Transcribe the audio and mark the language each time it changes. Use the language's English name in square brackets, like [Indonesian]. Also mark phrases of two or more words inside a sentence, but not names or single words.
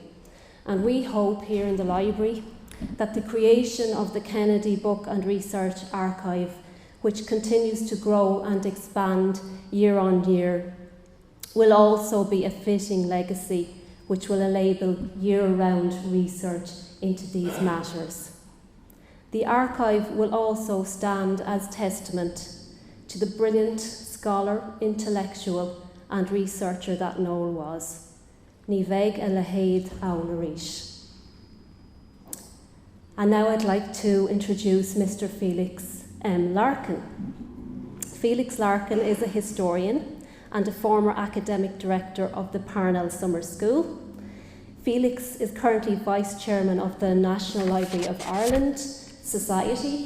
[English] And we hope here in the library that the creation of the Kennedy Book and Research Archive, which continues to grow and expand year on year, will also be a fitting legacy which will enable year-round research into these matters. The archive will also stand as testament to the brilliant scholar, intellectual and researcher that Noel was. [Irish] Ní bheidh a lehéad ann arís. [English] And now I'd like to introduce Mr. Felix M. Larkin. Felix Larkin is a historian and a former academic director of the Parnell Summer School. Felix is currently Vice Chairman of the National Library of Ireland Society.